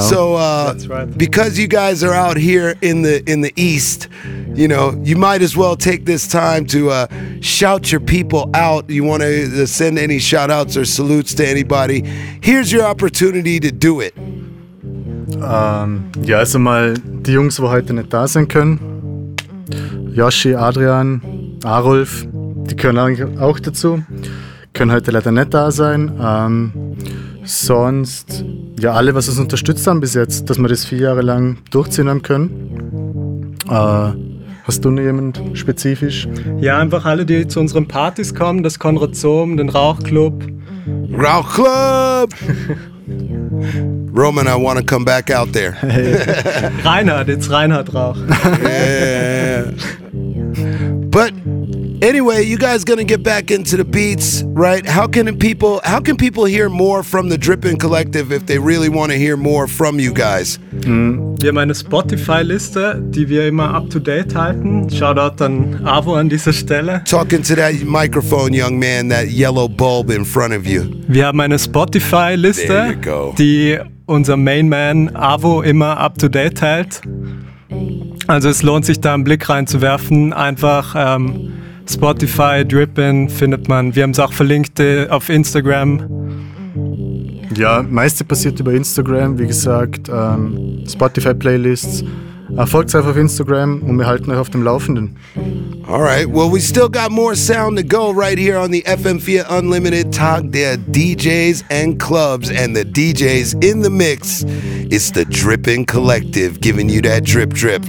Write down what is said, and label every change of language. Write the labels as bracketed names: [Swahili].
[English] So, that's right. Because you guys are out here in the East, you know, you might as well take this time to shout your people out. You want to send any shout outs or salutes to anybody? Here's your opportunity to do it. [German] Ja, also mal die Jungs, wo heute nicht da sein können. Yoshi, Adrian, Arulf, die können eigentlich auch dazu. Können heute leider nicht da sein. Sonst, ja, alle, was uns unterstützt haben bis jetzt, dass wir das 4 Jahre lang durchziehen haben können. Hast du jemand spezifisch? Ja, einfach alle, die zu unseren Partys kommen, das Konrad Zoom, den Rauchclub. Rauchclub! [English] Roman, I want to come back out there. Hey. Reinhard, it's Reinhard Rauch. But anyway, you guys gonna get back into the beats, right? How can people hear more from the Drippin' Collective if they really want to hear more from you guys? [German] Wir haben eine Spotify-Liste, die wir immer up-to-date halten. Shout-out an Avo an dieser Stelle. [English] Talking to that microphone, young man, that yellow bulb in front of you. [German] Wir haben eine Spotify-Liste, die unser Main Man Avo immer up-to-date hält. Also es lohnt sich, da einen Blick reinzuwerfen. Einfach Spotify, Drippin' findet man. Wir haben es auch verlinkt auf Instagram. Ja, meiste passiert über Instagram, wie gesagt, Spotify-Playlists. Folgt einfach auf Instagram und wir halten euch auf dem Laufenden. [English] Alright, well, we still got more sound to go right here on the FM4 Unlimited Talk der DJs and Clubs. And the DJs in the mix, it's the Drippin' Collective giving you that drip drip.